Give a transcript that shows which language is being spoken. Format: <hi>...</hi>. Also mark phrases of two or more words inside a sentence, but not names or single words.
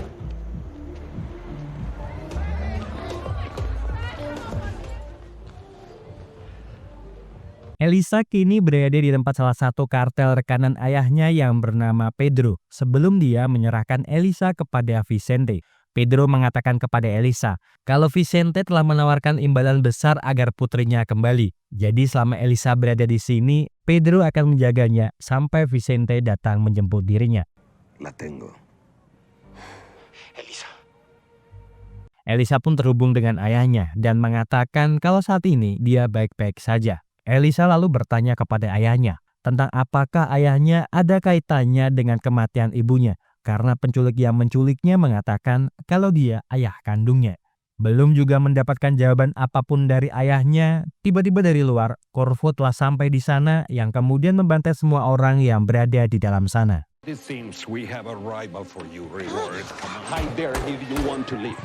<id>Elisa kini berada di tempat salah satu kartel rekanan ayahnya yang bernama Pedro sebelum dia menyerahkan Elisa kepada Vicente. Pedro mengatakan kepada Elisa kalau Vicente telah menawarkan imbalan besar agar putrinya kembali. Jadi selama Elisa berada di sini, Pedro akan menjaganya sampai Vicente datang menjemput dirinya.</id> <es>La tengo.</es> <id>Elisa pun terhubung dengan ayahnya dan mengatakan kalau saat ini dia baik-baik saja. Elisa lalu bertanya kepada ayahnya tentang apakah ayahnya ada kaitannya dengan kematian ibunya, karena penculik yang menculiknya mengatakan kalau dia ayah kandungnya. Belum juga mendapatkan jawaban apapun dari ayahnya, tiba-tiba dari luar, Corvo telah sampai di sana yang kemudian membantai semua orang yang berada di dalam sana.</id> <en>It seems we have a rival for you, Reward. Hide there if you want to leave.</en>